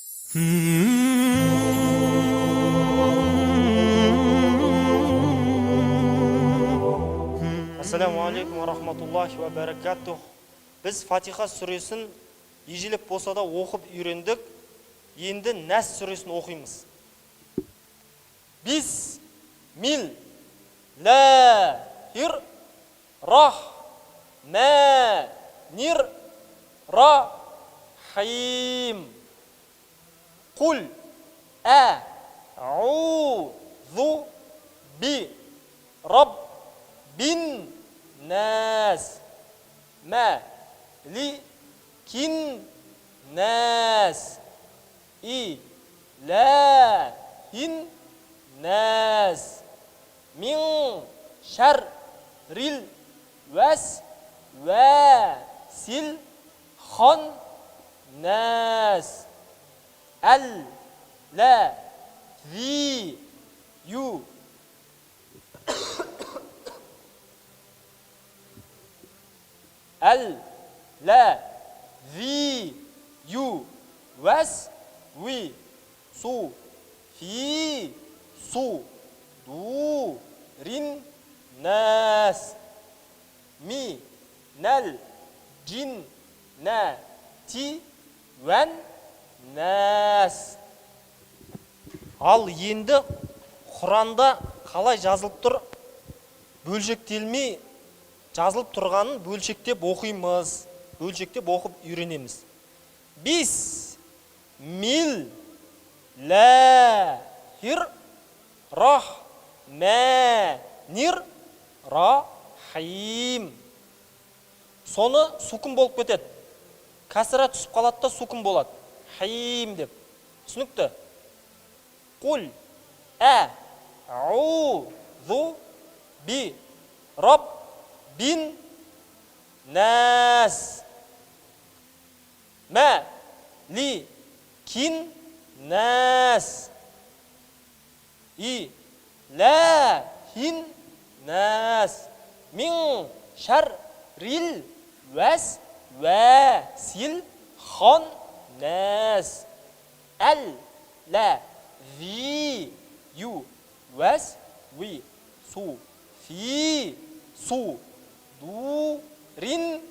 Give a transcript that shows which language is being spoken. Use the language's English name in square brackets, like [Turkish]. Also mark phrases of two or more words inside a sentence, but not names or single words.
[Arabic] السلام عليكم ورحمة الله وبركاته. [Kazakh] Біз Фатиха сүресін ежелеп болса да оқып үйрендік. Енді Нәс сүресін оқимыз. [Arabic] بسم الله الرحمن الرحيم. قل أعوذ برب الناس ملك الناس إله الناس من شر الوسواس الخناس الذي يوسوس في صدور الناس من الجنة والناس. [Kazakh] Ал енді Құранда қалай жазылып тұр, бөлшектелмей жазылып тұрғанын бөлшектеп оқимыз, бөлшектеп оқып үйренеміз. [Arabic] بسم الله الرحمن الرحيم. [Kazakh] Соны сукун болып кетеді. Кәсіра түсіп қалады да сукун болады. Хаим деп. Түсінікті? [Arabic] قل أعوذ برب الناس ملك الناس إله الناس من شر الوسواس الخناس الذي يوسوس في صدور